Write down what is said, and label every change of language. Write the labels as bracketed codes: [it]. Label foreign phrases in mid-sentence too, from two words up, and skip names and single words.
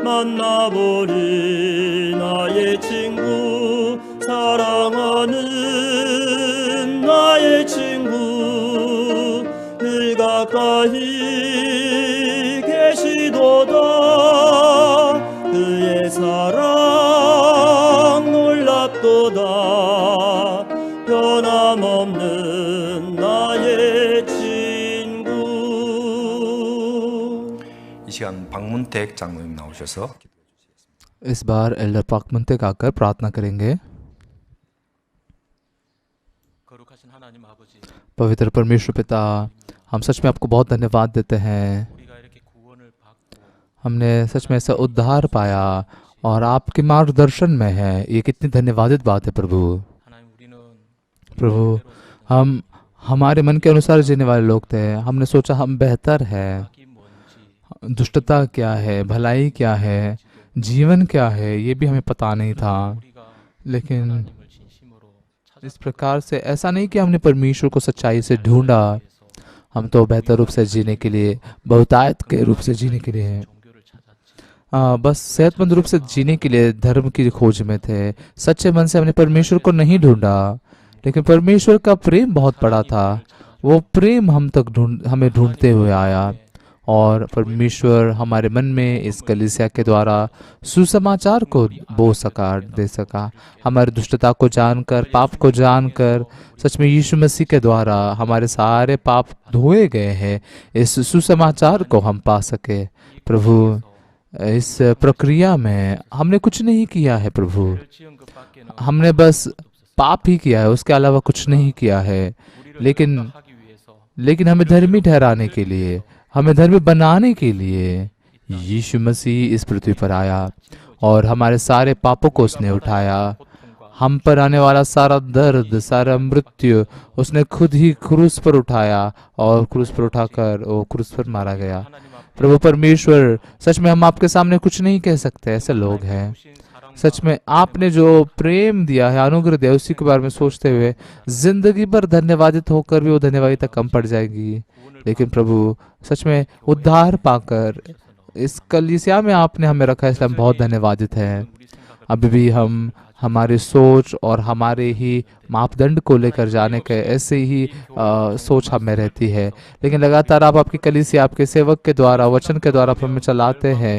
[ko] 만나보리 나의 친구 사랑하는 나의 친구 늘 가까이 계시도다 그의 사랑 놀랍도다 변함없는 나의 친구 이 시간 박문택 장로님 나오셔서 [hi] इस बार एल्डर पाकमंते गाकर प्रार्थना करेंगे। [ko] 거룩하신 하나님 아버지, [hi] पवित्र परमेश्वर पिता, हम सच में आपको बहुत धन्यवाद देते हैं। [ko] 우리가 이렇게 구원을 받고 [hi] हमने सच में ऐसा उद्धार पाया और आपके मार्गदर्शन में है। ये कितनी धन्यवादित बात है प्रभु। [ko] 하나님 우리는 [hi] प्रभु, हम हमारे मन के अनुसार जीने वाले लोग थे। हमने सोचा हम बेहतर है, [ko] 악이 뭔지, [hi] दुष्टता क्या है, भलाई क्या है, जीवन क्या है, ये भी हमें पता नहीं था। [ko] 우리가 [hi] लेकिन [ko] 하나님을 진심으로 [hi] इस प्रकार से ऐसा नहीं कि हमने परमेश्वर को सच्चाई से ढूंढा। हम तो बेहतर रूप से जीने के लिए, बहुतायत के रूप से जीने के लिए हैं। [ko] 종교를 찾았지. [hi] बस सेहतमंद रूप से जीने के लिए धर्म की खोज में थे। सच्चे मन से हमने परमेश्वर को नहीं ढूंढा, लेकिन परमेश्वर का प्रेम बहुत बड़ा था। वो प्रेम हमें ढूंढते हुए आया और परमेश्वर हमारे मन में इस कलीसिया के द्वारा सुसमाचार को दे सका। हमारी दुष्टता को जानकर, पाप को जानकर, सच में यीशु मसीह के द्वारा हमारे सारे पाप धोए गए हैं। इस सुसमाचार को हम पा सके। प्रभु, इस प्रक्रिया में हमने कुछ नहीं किया है प्रभु, [ko] 죄를 지은 것밖에는 [hi] हमने बस पाप ही किया है, उसके अलावा कुछ नहीं किया है। [ko] 우리를 [hi] लेकिन [ko] 하기 위해서 [hi] लेकिन हमें धर्मी ठहराने के लिए, हमें धर्मी बनाने के लिए यीशु मसीह इस पृथ्वी पर आया और हमारे सारे पापों को उसने उठाया। [ko] 고통과 [hi] हम पर आने वाला सारा दर्द, सारा मृत्यु उसने खुद ही क्रूस पर उठाया और क्रूस पर उठाकर वो क्रूस पर मारा गया। [ko] 하나님 앞에 [hi] प्रभु परमेश्वर, सच में हम आपके सामने कुछ नहीं कह सकते, ऐसे लोग हैं। [ko] 주신 사랑 [hi] सच में आपने जो प्रेम दिया है, अनुग्रह दिया, उसी के बारे में सोचते हुए जिंदगी भर धन्यवादित होकर भी वो धन्यवादिता कम पड़ जाएगी। लेकिन प्रभु सच में उद्धार पाकर इस कलीसिया में आपने हमें रखा है, इसलिए हम बहुत धन्यवादित हैं। अभी भी हम हमारी सोच और हमारे ही मापदंड को लेकर जाने के ऐसे ही सोच हमें रहती है, लेकिन लगातार आप आपकी कलीसिया आपके सेवक के द्वारा, वचन के द्वारा हमें चलाते हैं।